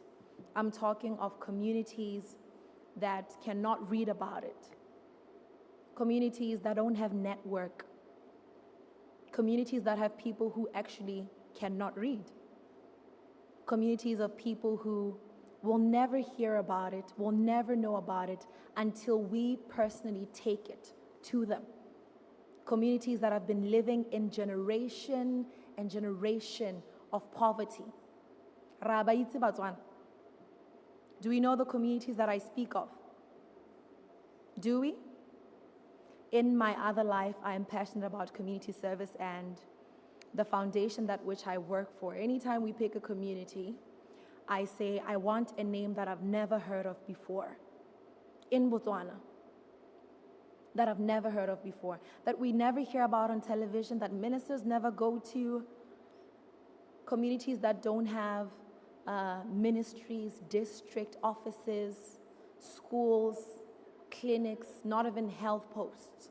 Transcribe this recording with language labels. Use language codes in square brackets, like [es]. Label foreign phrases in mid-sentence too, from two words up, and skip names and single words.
[en] I'm talking of communities that cannot read about it, communities that don't have network, communities that have people who actually cannot read, communities of people who will never hear about it, will never know about it until we personally take it to them. Communities that have been living in generation and generation of poverty. [tn] Ra ba itse Batswana? [en] Do we know the communities that I speak of? Do we? In my other life, I am passionate about community service and the foundation that which I work for. Anytime we pick a community, I say, I want a name that I've never heard of before in Botswana, that I've never heard of before, that we never hear about on television, that ministers never go to, communities that don't have ministries, district offices, schools, clinics, not even health posts.